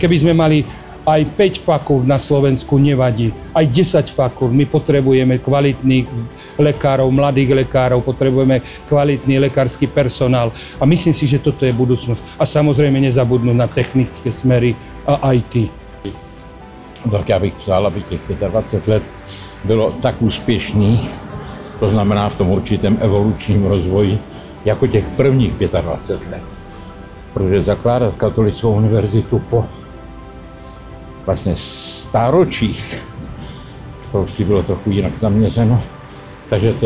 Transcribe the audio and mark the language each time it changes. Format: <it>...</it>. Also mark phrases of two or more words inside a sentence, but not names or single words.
<sk>Keby sme mali aj 5 fakult na Slovensku, nevadí. Aj 10 fakult. My potrebujeme kvalitných lekárov, mladých lekárov, potrebujeme kvalitný lekársky personál. A myslím si, že toto je budúcnosť. A samozrejme nezabudnúť na technické smery a IT.</sk> <cs>Tak já bych přál, aby těch 25 let bylo tak úspěšných, to znamená v tom určitém evolučním rozvoji, jako těch prvních 25 let. Protože zakládat katolickou univerzitu po vlastně stáročích školství bylo trochu jinak zaměřeno, takže to</cs>